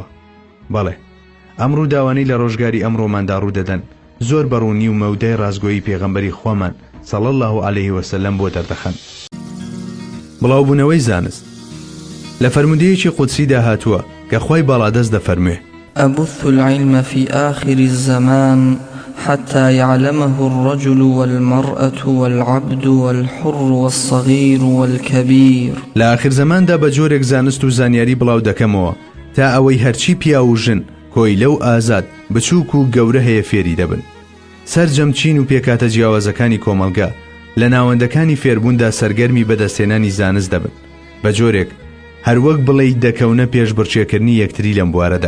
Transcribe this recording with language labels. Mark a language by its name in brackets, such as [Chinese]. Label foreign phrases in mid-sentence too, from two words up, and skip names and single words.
[Central Kurdish] بەڵێ ئەم ڕووداوانەی لە ڕۆژگاری ئەمڕۆماندا ڕوودەدەن زۆر بەڕوونی و مەودای ڕازگۆیی پێغەمبەری خوامان [Arabic] صلی الله علیه وسلم [Central Kurdish] بۆ دەردەخەن. بڵاوبوونەوەی زانست لە فەرمودەیەکی قودسیدا هاتووە کە خوای باڵادەست دەفەرموێ: [Arabic] أبث العلم في آخر الزمان حتى يعلمه الرجل والمرأة والعبد والحر والصغير والكبير. لآخر زمان [Central Kurdish] دا بجورك زانست و زانیاری بڵاو دەکەمەوە تا ئەوەی هەرچی پیا و ژن کۆی لەو ئازاد بچووک و گەورە هەیە فێری دەبن. سەرجەمچین و پێکاتە جیاوازەکانی کۆمەلگا لە ناوەندەکانی فێربووندا سەرگەرمی بەدەستێنانی زانست دەبن بە جۆرێک هەروەک بڵێ دەکەونە پێش بڕچێکردنی یەکتری لەم بوارەدا.